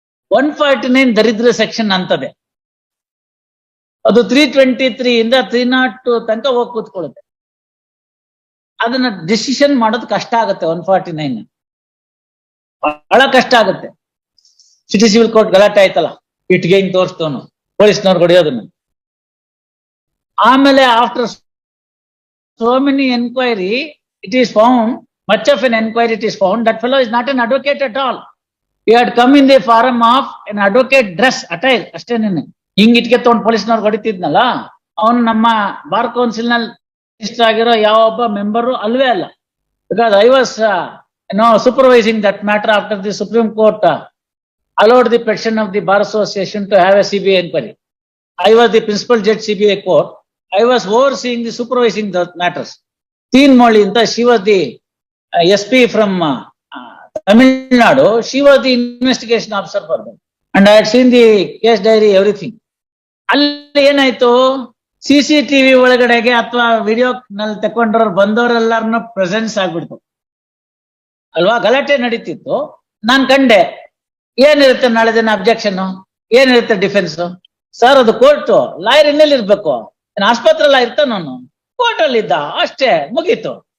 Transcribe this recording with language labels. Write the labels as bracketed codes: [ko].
[kn] 149 ದರಿದ್ರ ಸೆಕ್ಷನ್ ಅಂತದೆ, ಅದು 323 ಇಂದ 302 ತನಕ ಹೋಗಿ ಕೂತ್ಕೊಳ್ಳುತ್ತೆ. ಅದನ್ನ ಡಿಸಿಷನ್ ಮಾಡೋದು ಕಷ್ಟ ಆಗುತ್ತೆ. 149 ಬಹಳ ಕಷ್ಟ ಆಗುತ್ತೆ. ಸಿಟಿ ಸಿವಿಲ್ ಕೋರ್ಟ್ ಗಲಾಟೆ ಆಯ್ತಲ್ಲ, ಇಟ್ಗೆ ಹಿಂಗ್ ತೋರಿಸ್ತವನು, ಪೊಲೀಸ್ನವ್ರು ಹೊಡೆಯೋದನ್ನು. ಆಮೇಲೆ [en] After so many enquiry, it is found, much of an enquiry it is found, that fellow is not an advocate at all. He had come in the form of an advocate dress attire [kn] ಅಷ್ಟೇನೇನೆ. ಹಿಂಗ್ ಇಟ್ಗೆ ತಗೊಂಡು ಪೊಲೀಸ್ನವ್ರು ಹೊಡಿತಿದ್ನಲ್ಲ, ಅವನು ನಮ್ಮ bar council ನಲ್ಲಿ ಇಷ್ಟ ಆಗಿರೋ ಯಾವೊಬ್ಬ member ಅಲ್ವೇ ಅಲ್ಲ. [en] Because I was supervising that matter after the Supreme Court allowed the petition of the Bar Association to have a CBI inquiry. I was the principal judge CBI court. I was overseeing the supervising the matters. Teen Molly, she was the SP from Tamil Nadu. She was the investigation officer for them. And I had seen the case diary, everything. [kn] ಅಲ್ಲಿ ಏನಾಯ್ತು, CCTV ಒಳಗಡೆಗೆ ಅಥವಾ video ನಲ್ಲಿ ತಕೊಂಡ್ರವ್ರು ಬಂದವರೆಲ್ಲಾರನ್ನು presence ಆಗ್ಬಿಡ್ತು ಅಲ್ವಾ. ಗಲಾಟೆ ನಡೀತಿತ್ತು, ನಾನ್ ಕಂಡೆ. ಏನಿರುತ್ತೆ ನಾಳೆ ದಿನ ಅಬ್ಜೆಕ್ಷನ್, ಏನಿರುತ್ತೆ ಡಿಫೆನ್ಸ್? ಸರ್ ಅದು ಕೋರ್ಟು, ಲಾಯರ್ ಇನ್ನೆಲ್ಲಿ ಇರ್ಬೇಕು? ಆಸ್ಪತ್ರೆಲ್ಲ ಇರ್ತಾನ, ನಾನು ಕೋರ್ಟ್ ಅಲ್ಲಿ ಇದ್ದ ಅಷ್ಟೇ, ಮುಗೀತು.